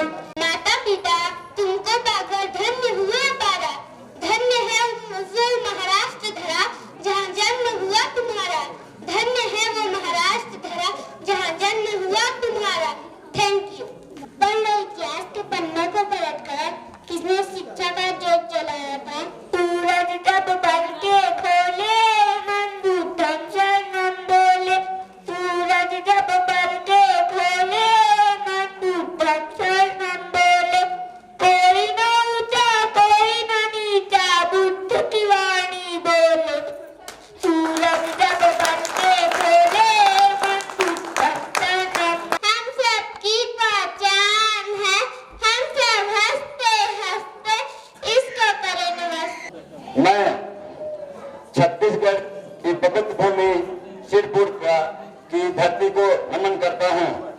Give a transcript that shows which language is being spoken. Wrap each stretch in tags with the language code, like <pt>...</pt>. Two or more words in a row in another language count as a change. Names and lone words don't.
<hi>माता पिता तुमको पाकर धन्य हुआ पारा, धन्य है उज्जवल महाराष्ट्र धरा, जहाँ जन्म हुआ तुम्हारा. धन्य है वो महाराष्ट्र धरा, जहाँ जन्म हुआ तुम्हारा.</hi> <en>thank you.</en> <hi>पढ़ लो इतिहास के पन्नों को पलटकर, किसने शिक्षा का जोत जलाया था. सूरज जब बढ़ के खोले, मन</hi> <pi>बुद्धम शरणम</pi> <hi>बोले. सूरज जब बढ़ के खोले, मन</hi> <pi>बुद्धम शरणम</pi> <hi>बोले. कोई न ऊंचा कोई न नीचा, बुद्ध की वाणी बोले. सूरज जब बढ़ के खोले, मन</hi> <pi>बुद्धम शरणम.</pi> <hi>हम सबकी पहचान है, हम सब हंसते हंसते इसको करें नमस्ते. मैं छत्तीसगढ़ की पवित्र भूमि सिरपुर की धरती को नमन करता हूं.</hi>